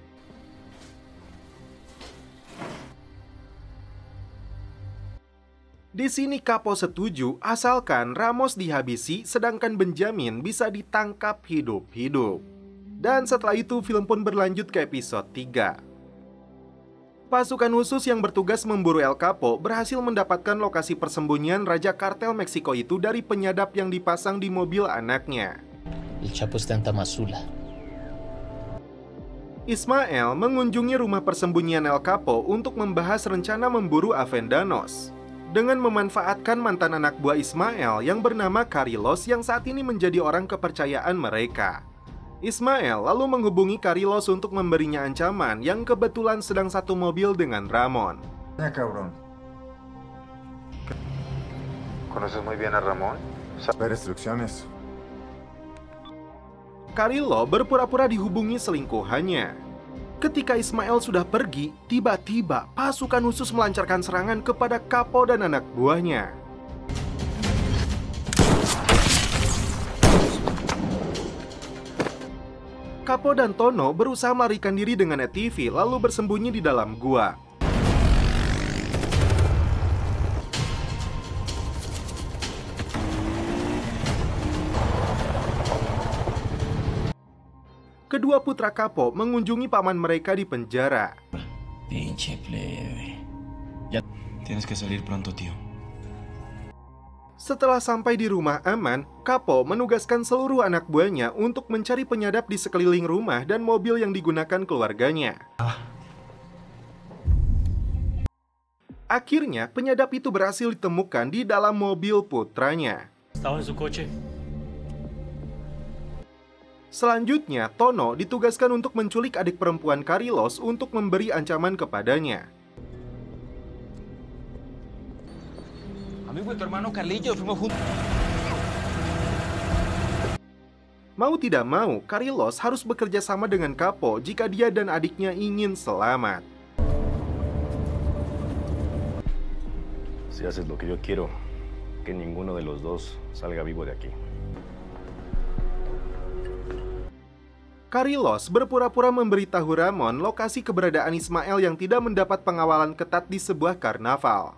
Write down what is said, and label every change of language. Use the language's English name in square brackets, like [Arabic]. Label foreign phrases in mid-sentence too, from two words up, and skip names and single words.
[Indonesian] Di sini Capo setuju asalkan Ramos dihabisi sedangkan Benjamin bisa ditangkap hidup-hidup. Dan setelah itu film pun berlanjut ke episode 3. Pasukan khusus yang bertugas memburu El Capo berhasil mendapatkan lokasi persembunyian Raja Kartel Meksiko itu dari penyadap yang dipasang di mobil anaknya. [Spanish] El Chapo está en Tamazula. [Indonesian] Ismael mengunjungi rumah persembunyian El Capo untuk membahas rencana memburu Avendanos. Dengan memanfaatkan mantan anak buah Ismael yang bernama Carlos yang saat ini menjadi orang kepercayaan mereka. Ismael lalu menghubungi Carlos untuk memberinya ancaman yang kebetulan sedang satu mobil dengan Ramon. [Spanish] Ya, cabrón. ¿Conoces muy bien a Ramón? Saber instrucciones. [Indonesian] Carilo berpura-pura dihubungi selingkuhannya. Ketika Ismael sudah pergi, tiba-tiba pasukan khusus melancarkan serangan kepada Capo dan anak buahnya. Capo dan Tono berusaha melarikan diri dengan ATV lalu bersembunyi di dalam gua. Kedua putra Capo mengunjungi paman mereka di penjara. [Spanish] Pinche plebe. Tienes que salir pronto, tío. [Indonesian] Setelah sampai di rumah aman, Capo menugaskan seluruh anak buahnya untuk mencari penyadap di sekeliling rumah dan mobil yang digunakan keluarganya. Akhirnya, penyadap itu berhasil ditemukan di dalam mobil putranya. [Spanish] Estaba en su coche. [Indonesian] Selanjutnya, Tono ditugaskan untuk menculik adik perempuan Carlos untuk memberi ancaman kepadanya. [Spanish] Amigo de tu hermano Carlillo, fuimos juntos. [Indonesian] Mau tidak mau, Carlos harus bekerja sama dengan Capo jika dia dan adiknya ingin selamat. [Spanish] Si haces lo que yo quiero, que ninguno de los dos salga vivo de aquí. [Indonesian] Carlos berpura-pura memberitahu Ramon lokasi keberadaan Ismael yang tidak mendapat pengawalan ketat di sebuah karnaval.